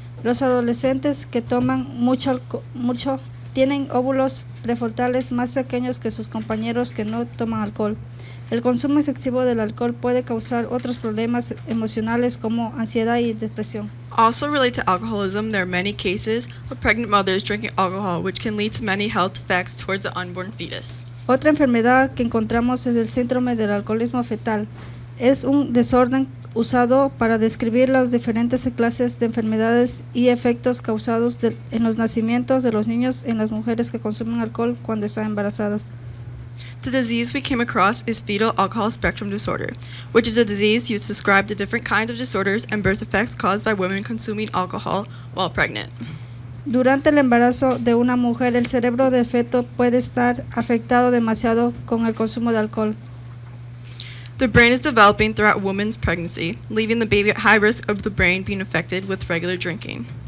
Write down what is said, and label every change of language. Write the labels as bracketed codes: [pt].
[es] Los adolescentes que toman mucho tienen óvulos prefrontales más pequeños que sus compañeros que no toman alcohol. El consumo excesivo del alcohol puede causar otros problemas emocionales como ansiedad y depresión. [en] Also related to alcoholism, there are many cases of pregnant mothers drinking alcohol, which can lead to many health effects towards the unborn fetus. [es] Otra enfermedad que encontramos es el síndrome del alcoholismo fetal. Es un desorden usado para describir las diferentes clases de enfermedades y efectos causados en los nacimientos de los niños en las mujeres que consumen alcohol cuando están embarazadas. [en] The disease we came across is Fetal Alcohol Spectrum Disorder, which is a disease used to describe the different kinds of disorders and birth defects caused by women consuming alcohol while pregnant. [es] Durante el embarazo de una mujer, el cerebro del feto puede estar afectado demasiado con el consumo de alcohol. [en] The brain is developing throughout woman's pregnancy, leaving the baby at high risk of the brain being affected with regular drinking.